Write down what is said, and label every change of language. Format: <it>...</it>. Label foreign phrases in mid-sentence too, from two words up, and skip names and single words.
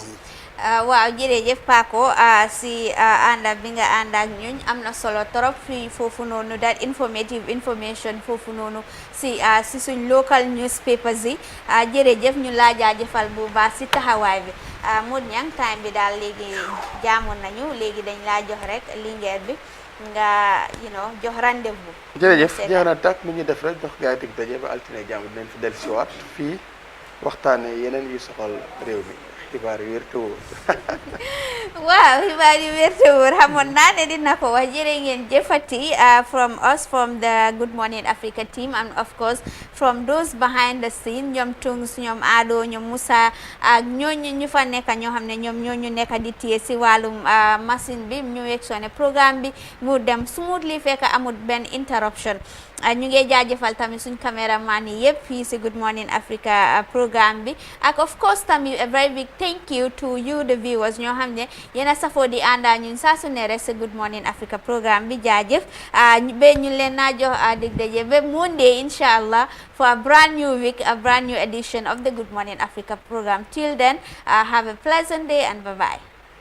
<wo>waaw jërëjëf Paco si ànda bi nga ànd ak ñun am na solo trop fii foofu noonu</wo> <en>that informative information</en> <wo>foofu noonu si suñ</wo> <en>local newspapers</en> <wo>yi jërëjëf ñu laa jaajëfal bu baax si taxawaay bi Mod Ñang time bi daal léegi jaamoon nañu léegi dañ laa jox rek lingeer bi nga jox rendez-vous. jërëjëf jeex na tàkk mu ñu def rek jox gaay dig daje ba altine jàmm dinañ fi dellusiwaat fii waxtaane yeneen yu soxal réew mi xibaar yu wér te wóor waaw xibaar yu wér te wóor xamoon naa ne dina ko wax jërë ngeen jëfati</wo> <en>from us from the Good Morning Africa team and of course from those behind the scene</en> <wo>ñoom Tungs ñoom Ado ñoom Moussa ak ñooñu ñu fa nekk ñoo xam ne ñoom ñooñu nekk di téye si wàllum machine bi ñu wek soo ne programme bi mu dem smoothly fekk amul benn interruption ñu ngi jaajëfal tamit suñ caméraman yi yëpp fii si Good Morning Africa programme bi ak</wo> <en>of course</en> <wo>tamit</wo> <en>a very big thank you to you the viewers</en> <wo>ñoo xam ne yéen a safoo di ànda ñun saa su ne rek si Good Morning Africa programme bi jaajëf ba ñu leen naa jox dig daje ba Monday</wo> <ar>إن شاء الله</ar> <en>for a brand new week, a brand new edition of the Good Morning Africa program. Till then, have a pleasant day and bye-bye.</en>